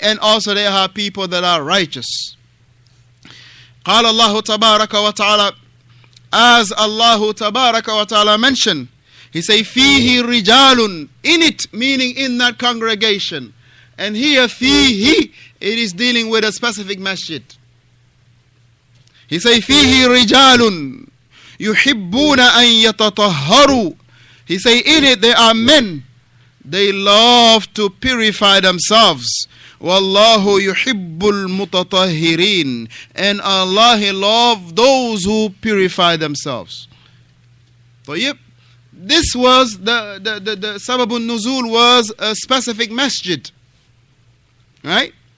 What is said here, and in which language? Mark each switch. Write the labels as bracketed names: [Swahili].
[English] And also there are people that are righteous. [Arabic] قال الله تبارك وتعالى, [English] as Allah [Arabic] تبارك وتعالى [English] mentioned, he say [Arabic] فيه رجال, [English] in it, meaning in that congregation. And here فيه, it is dealing with a specific masjid. [Arabic] He say فيه رجال يحبون أن يتطهروا. [English] He say in it there are men, they love to purify themselves. [Arabic] Wallahu yuhibbul mutatahhirin. [English] And Allah, He loves those who purify themselves. So yep, this was the sababun nuzul was a specific masjid. Right?